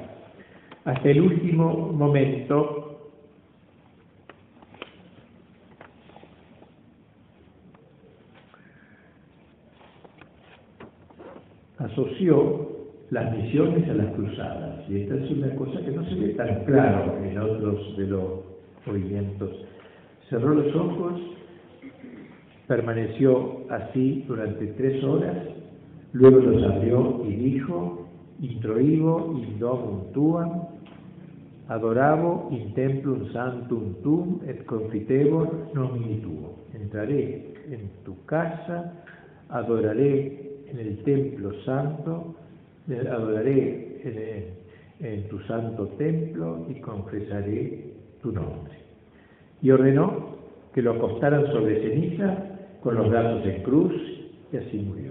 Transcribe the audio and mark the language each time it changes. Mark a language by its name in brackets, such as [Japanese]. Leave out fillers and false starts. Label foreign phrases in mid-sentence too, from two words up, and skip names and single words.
[Spanish] Hasta el último momento asoció las misiones a las cruzadas, y esta es una cosa que no se ve tan claro en otros de los movimientos. Cerró los ojos, permaneció así durante 3 horas, luego los abrió y dijo: [Latin] introivo in domum tuam, adoravo in templum sanctum tuum et confitevor nomini tuo. [Spanish] Entraré en tu casa, adoraré en el templo santo, adoraré en tu santo templo y confesaré tu nombre. Y ordenó que lo acostaran sobre ceniza con los brazos en cruz, y así murió.